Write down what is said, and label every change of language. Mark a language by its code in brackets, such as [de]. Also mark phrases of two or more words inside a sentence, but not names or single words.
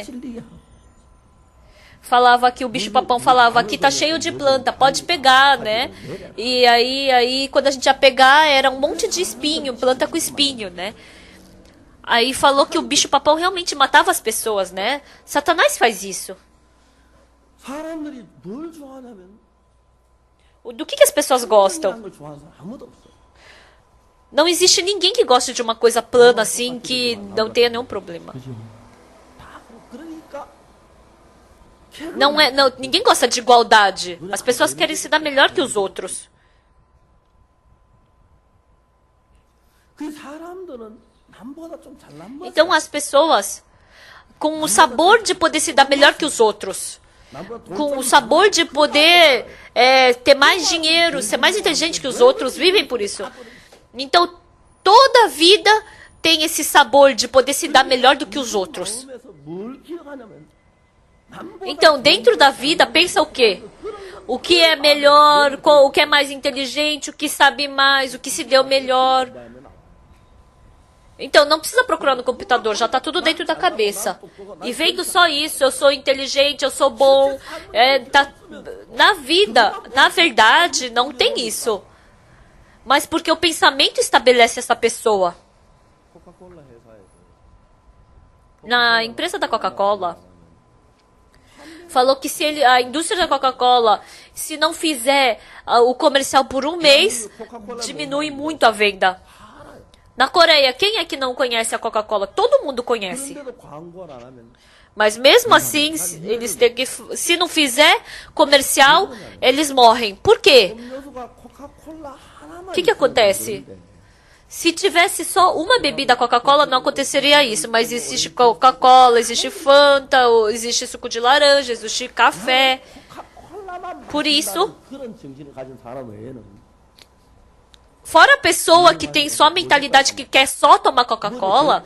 [ko] 찔리게 하고. [pt] Falava que o bicho-papão falava, aqui tá cheio de planta, pode pegar, né? E aí quando a gente ia pegar, era um monte de espinho, planta com espinho, né? Aí falou que o bicho-papão realmente matava as pessoas, né? Satanás faz isso. [ko] 사람들이 뭘 좋아하냐면 [pt] Do que as pessoas gostam? [ko] 걸 좋아하는 사람 아무도 없어. [pt] Não existe ninguém que goste de uma coisa plana assim, que não tenha nenhum problema. [ko] 그죠? 다 그러니까 [pt] Não, ninguém gosta de igualdade. As pessoas querem se dar melhor que os outros. [ko] 그 사람들은 남보다 좀 잘난 거야. [pt] Então as pessoas com o sabor de poder se dar melhor que os outros, com o sabor de poder ter mais dinheiro, ser mais inteligente que os outros, vivem por isso. Então toda a vida tem esse sabor de poder se dar melhor do que os outros. [ko] 마음에서 뭘 기억하냐면 [pt] Então dentro da vida pensa o quê? O que é melhor, o que é mais inteligente, o que sabe mais, o que se deu melhor. Então, não precisa procurar no computador, já está tudo dentro da cabeça. E vendo só isso, eu sou inteligente, eu sou bom. Na vida, na verdade, não tem isso. Mas porque o pensamento estabelece essa pessoa. [ko] 코카콜라 회사에서 [pt] Na empresa da Coca-Cola, falou que se a indústria da Coca-Cola, se não fizer o comercial por um mês, diminui muito a venda. Na Coreia, quem é que não conhece a Coca-Cola? Todo mundo conhece. [ko] 그런데도 광고를 안 하면 [pt] Mas mesmo assim, eles têm que, se não fizer comercial, eles morrem. Por quê? [ko] 음료수가 코카콜라 하나만 [pt] O que acontece? Se tivesse só uma bebida Coca-Cola, não aconteceria isso. Mas existe Coca-Cola, existe Fanta, existe suco de laranja, existe café. [ko] 코카콜라만 [pt] Por isso, [ko] 그런 정신을 가진 사람 외에는 [pt] fora a pessoa que tem só a mentalidade que quer só tomar Coca-Cola,